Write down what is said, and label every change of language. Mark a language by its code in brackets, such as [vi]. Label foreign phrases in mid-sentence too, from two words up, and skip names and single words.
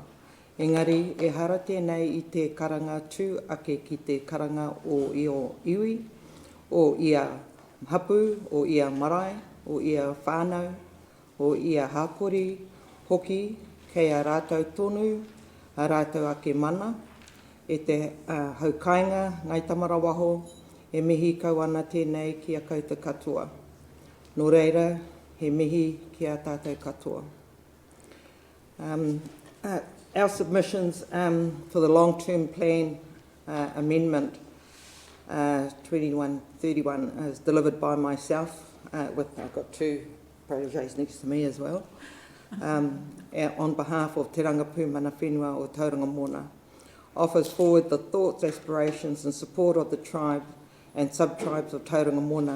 [mi] Engari, e hara tēnei I te karanga tū ake ki te karanga o iwi, o ia hapu, o ia marae, o ia whānau, o ia hākori, hoki, kei a rātou tonu, a rātou ake mana, e te haukainga, Ngāi Tamarawaho, e mihi kau ana tēnei ki a koutou katoa. Nō reira, he mihi ki a tātou katoa. [en] Our submissions for the long-term plan amendment 2131 is delivered by myself, I've got two proteges next to me as well, on behalf of Te Rangapu Mana Whenua o Tauranga Moana, offers forward the thoughts, aspirations and support of the tribe and sub-tribes of Tauranga Moana.